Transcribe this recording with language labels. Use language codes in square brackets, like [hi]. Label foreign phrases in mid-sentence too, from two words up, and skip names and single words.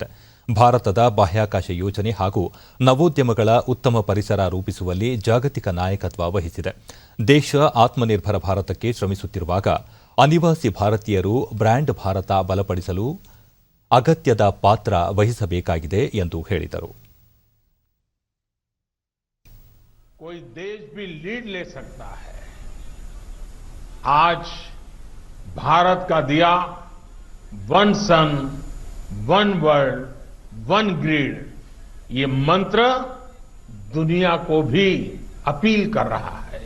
[kn] ಭಾರತದ ಬಾಹ್ಯಾಕಾಶ ಯೋಜನೆ ಹಾಗೂ ನವೋದ್ಯಮಗಳ ಉತ್ತಮ ಪರಿಸರ ರೂಪಿಸುವಲ್ಲಿ ಜಾಗತಿಕ ನಾಯಕತ್ವ ವಹಿಸಿದೆ. ದೇಶ ಆತ್ಮನಿರ್ಭರ ಭಾರತಕ್ಕೆ ಶ್ರಮಿಸುತ್ತಿರುವಾಗ ಅನಿವಾಸಿ ಭಾರತೀಯರು ಬ್ರ್ಯಾಂಡ್ ಭಾರತ ಬಲಪಡಿಸಲು ಅಗತ್ಯದ ಪಾತ್ರ ವಹಿಸಬೇಕಾಗಿದೆ ಎಂದು ಹೇಳಿದರು. [hi] कोई देश भी लीड ले सकता है. आज भारत का दिया [en] One Sun, One World, One Grid, [hi] ये मंत्र दुनिया को भी अपील कर रहा है.